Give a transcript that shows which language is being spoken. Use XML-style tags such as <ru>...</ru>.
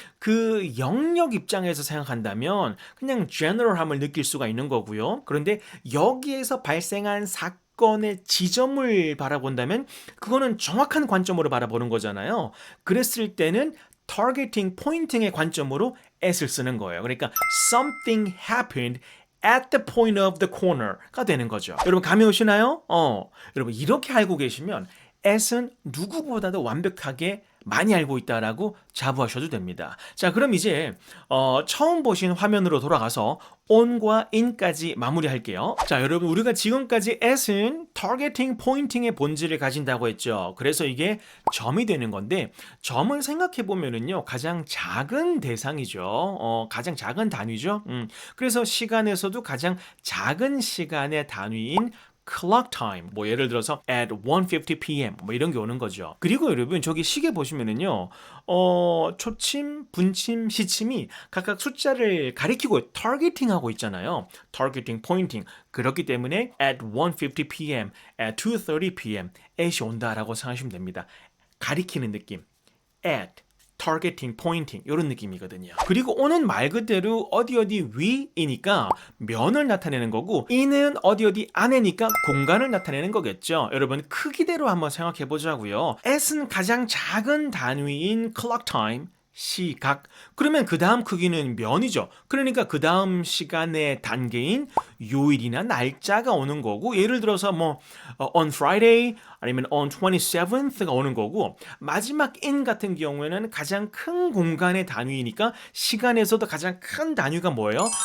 <ko>그 영역 입장에서 생각한다면 그냥 general함을 느낄 수가 있는 거고요. 그런데 여기에서 발생한 사건의 지점을 바라본다면 그거는 정확한 관점으로 바라보는 거잖아요. 그랬을 때는 targeting, pointing의 관점으로 at을 쓰는 거예요. 그러니까</ko> <en>something happened at the point of the corner</en> <ko>가 되는 거죠. 여러분 감이 오시나요? 여러분 이렇게 알고 계시면 at은 누구보다도 완벽하게 많이 알고 있다라고 자부하셔도 됩니다. 자, 그럼 이제 처음 보신 화면으로 돌아가서 on과 in까지 마무리할게요. 자, 여러분 우리가 지금까지 at은 targeting, pointing의 본질을 가진다고 했죠. 그래서 이게 점이 되는 건데 점은 생각해 보면은요 가장 작은 대상이죠. 가장 작은 단위죠. 그래서 시간에서도 가장 작은 시간의 단위인 clock time, 뭐 예를 들어서</ko> <en>at 1:50 p.m.</en> <ko>뭐 이런 게 오는 거죠. 그리고 여러분 저기 시계 보시면은요, 초침, 분침, 시침이 각각 숫자를 가리키고 targeting하고 있잖아요.</ko> <en>targeting, pointing.</en> <ko>그렇기 때문에</ko> <en>at 1:50 p.m., at 2:30 p.m.</en> <ko>at이 온다라고 생각하시면 됩니다. 가리키는 느낌.</ko> <en>at targeting, pointing</en> <ko>이런 느낌이거든요. 그리고 on은 말 그대로 어디 위이니까 면을 나타내는 거고 in은 어디 안에니까 공간을 나타내는 거겠죠. 여러분 크기대로 한번 생각해 보자고요. at은 가장 작은 단위인 clock time 시각. 그러면 그 다음 크기는 면이죠. 그러니까 그 다음 시간의 단계인 요일이나 날짜가 오는 거고 예를 들어서 뭐</ko> <en>on Friday</en> <ko>아니면</ko> <en>on 27th</en> <ko>가 오는 거고 마지막 in 같은 경우에는 가장 큰 공간의 단위이니까 시간에서도 가장 큰 단위가 뭐예요?</ko>